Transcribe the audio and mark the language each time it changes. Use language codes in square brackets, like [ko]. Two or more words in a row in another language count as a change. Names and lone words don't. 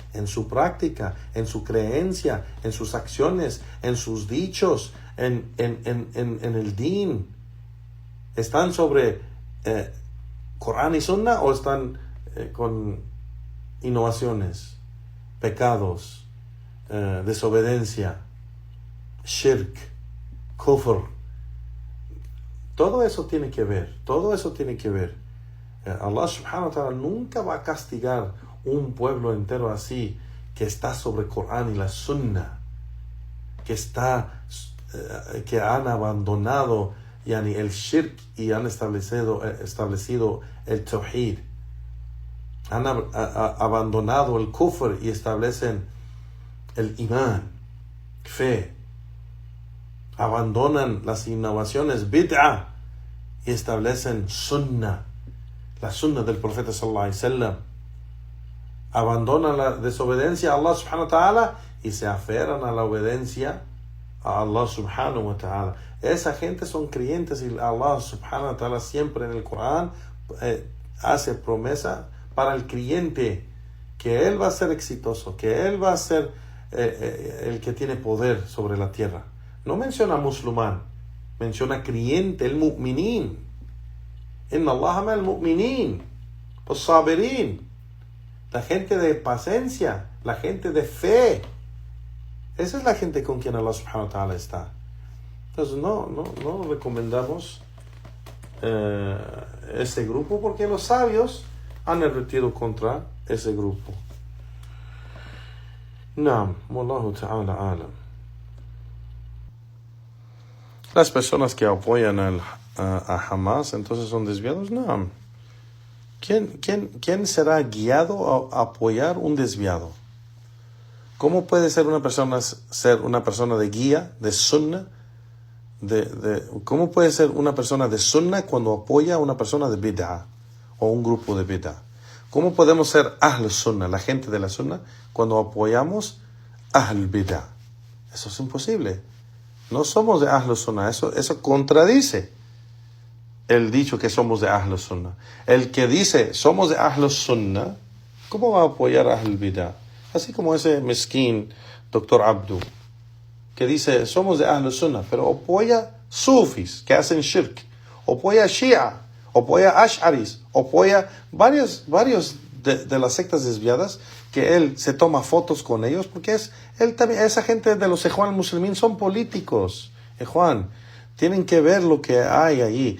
[es] En su práctica, en su creencia, en sus acciones, en sus dichos, en el din. ¿Están sobre Corán y Sunna o están con innovaciones, pecados, desobediencia, shirk, kufr? Todo eso tiene que ver. [ar] الله سبحانه وتعالى [es] nunca va a castigar un pueblo entero así, que está sobre el Corán y la Sunna, que han abandonado el shirk y han establecido el tawhid, han abandonado el kufr y establecen el iman, fe, abandonan las innovaciones bid'ah y establecen sunnah, la sunna del profeta [ar] صلى الله عليه وسلم. [es] abandonan la desobediencia a [ar] الله سبحانه وتعالى [es] y se aferran a la obediencia a [ar] الله سبحانه وتعالى. [es] Esa gente son creyentes y [ar] الله سبحانه وتعالى [es] siempre en el Corán hace promesa para el creyente que él va a ser exitoso, que él va a ser el que tiene poder sobre la tierra. No menciona musulmán, menciona creyente, el mu'minin. [ar] إن الله مع المؤمنين, [es] los sabirin, la gente de paciencia, la gente de fe. Esa es la gente con quien [ar] الله سبحانه وتعالى [es] está. Entonces no recomendamos ese grupo, porque los sabios han advertido contra ese grupo. [ar] نعم، والله تعالى أعلم. [es] Las personas que apoyan a Hamas entonces son desviados. Naam. ¿Quién será guiado a apoyar un desviado? ¿Cómo puede ser una persona de guía, de sunnah? ¿Cómo puede ser una persona de sunnah cuando apoya a una persona de bid'ah o un grupo de bid'ah? ¿Cómo podemos ser [ar] أهل السنة, [es] la gente de la sunnah, cuando apoyamos [ar] أهل البدعة? [es] Eso es imposible. No somos de [ar] أهل السنة. [es] Eso contradice el dicho que somos de [ar] أهل السنة. [es] El que dice somos de [ar] أهل السنة, [es] ¿cómo va a apoyar a [ar] أهل البدعة? [es] Así como ese mezquín Dr. Abdu, que dice somos de [ar] أهل السنة, [es] pero apoya sufis que hacen shirk, apoya shia, apoya ash'aris, apoya varios de las sectas desviadas, que él se toma fotos con ellos, porque él también, esa gente de los Ikhwan Muslimin son políticos. Ikhwan, tienen que ver lo que hay allí.